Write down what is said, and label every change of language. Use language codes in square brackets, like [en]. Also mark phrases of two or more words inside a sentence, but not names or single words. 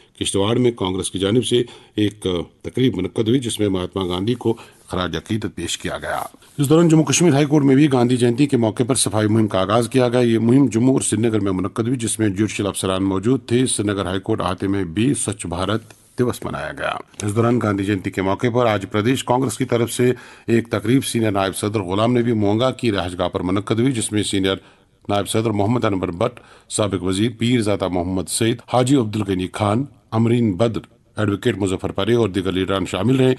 [ur] کشتواڑ میں کانگریس کی جانب سے ایک تقریب منعقد ہوئی جس میں مہاتما گاندھی کو خراج عقیدت پیش کیا گیا۔ اس دوران جموں کشمیر ہائی کورٹ میں بھی گاندھی جینتی کے موقع پر صفائی مہم کا آغاز کیا گیا۔ یہ مہم جموں اور سری نگر میں منعقد ہوئی جس میں جوڈیشل افسران موجود تھے۔ سری نگر ہائی کورٹ احاطے میں بھی سوچھ بھارت دیوس منایا گیا۔ اس دوران گاندھی جینتی کے موقع پر آج پردیش کانگریس کی طرف سے ایک تقریب سینئر نائب صدر غلام نبی مونگا کی رہائش گاہ پر منعقد ہوئی جس میں سینئر نائب صدر محمد انور بٹ، سابق وزیر پیر زادہ محمد سعید، حاجی عبدالغنی خان، امرین بدر، ایڈوکیٹ مظفر پرے اور دیگر لیڈران شامل رہے۔